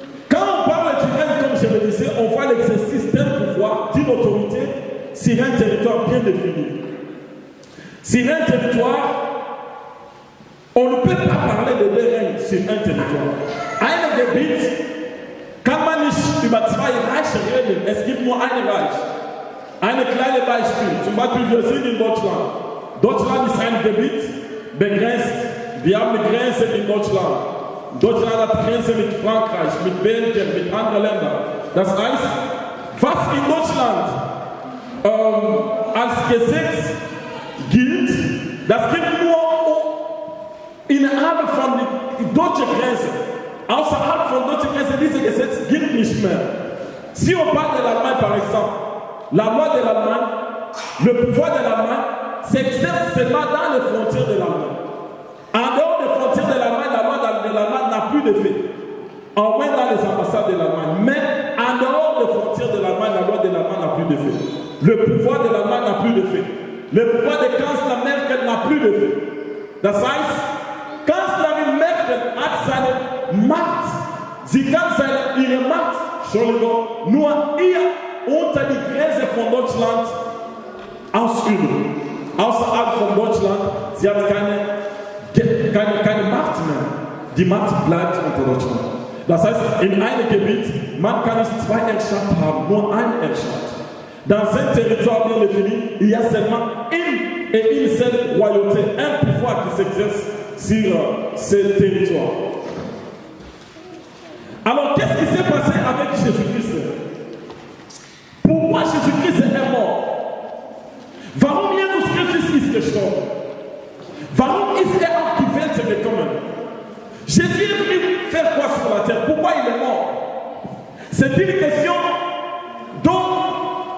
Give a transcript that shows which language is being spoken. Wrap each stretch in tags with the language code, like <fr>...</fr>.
<fr>Quand on parle du règne, comme je le disais, on voit l'exercice d'un pouvoir, d'une autorité sur un territoire bien défini. Sur un territoire, on ne peut pas parler de deux règnes sur un territoire.</fr> <de>Ein Gebiet kann man nicht über zwei Reiche reden. Es gibt nur ein Reich. Ein kleines Beispiel. Zum Beispiel, wir sind in Deutschland. Deutschland ist ein Gebiet begrenzt. Wir haben eine Grenze in Deutschland. Deutschland hat Grenze mit Frankreich, mit Belgien, mit anderen Ländern. Das heißt, was in Deutschland als Gesetz gilt, das gilt nur innerhalb von der deutschen Grenze. Außerhalb von deutschen Grenzen, dieses Gesetz gilt nicht mehr.</de> <fr>Si on parle de l'Allemagne par exemple, la loi de l'Allemagne, le pouvoir de l'Allemagne s'exerce seulement dans les frontières de l'Allemagne. En dehors des frontières de l'Allemagne, la loi de l'Allemagne n'a plus d'effet. En moins dans les ambassades de l'Allemagne. Mais en dehors des frontières de l'Allemagne, la loi de l'Allemagne n'a plus d'effet. Le pouvoir de l'Allemagne n'a plus d'effet. Le pouvoir de Kanzler Merkel n'a plus d'effet.</fr> <de>Das heißt, Kanzlerin Merkel hat seine Macht. Sie kann ihre Macht, Entschuldigung, nur hier unter die Grenze von Deutschland ausüben. Außerhalb von Deutschland, sie hat keine Macht mehr. Die Macht bleibt unter Deutschland. Das heißt, in einem Gebiet, man kann nicht zwei Herrschaften haben, nur eine Herrschaft.</de> <fr>Dans un territoire bien défini, il y a seulement une et une seule royauté, un pouvoir qui s'exerce sur ce territoire. Alors, qu'est-ce qui s'est passé avec Jésus-Christ? Pourquoi Jésus-Christ est mort?</fr> <de>Warum Jesus Christus ist gestorben? Warum ist auf die Welt gekommen?</de> <fr>Jésus est venu faire quoi sur la terre? Pourquoi il est mort? C'est une question dont</fr>